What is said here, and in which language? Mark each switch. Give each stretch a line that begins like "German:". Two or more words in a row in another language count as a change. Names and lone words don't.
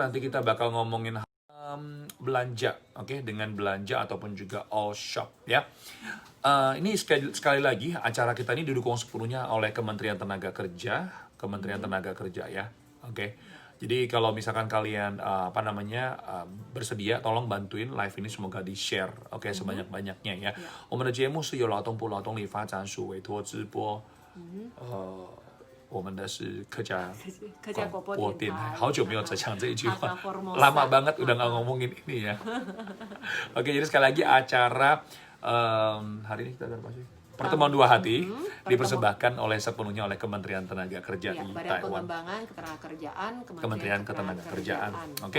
Indonesian: Nanti kita bakal ngomongin belanja, oke, dengan belanja ataupun juga
English: all shop
Indonesian: ya. Ini sekali lagi acara kita ini didukung sepenuhnya oleh Kementerian Tenaga Kerja ya, oke. Jadi kalau misalkan kalian bersedia, tolong bantuin live ini semoga di share, oke, sebanyak-banyaknya ya.
Chinese: 我们的节目是由劳动部劳动力发展署委托直播，我们的是客家广播电台，好久没有讲这一句话，
Indonesian: lama banget udah nggak ngomongin ini ya. Oke, jadi sekali lagi acara hari ini kita ada apa sih? Pertemuan Dua Hati dipersembahkan sepenuhnya oleh Kementerian Tenaga Kerja di Badan Taiwan. Pengembangan Ketenagakerjaan, Kementerian Ketenagakerjaan. Oke.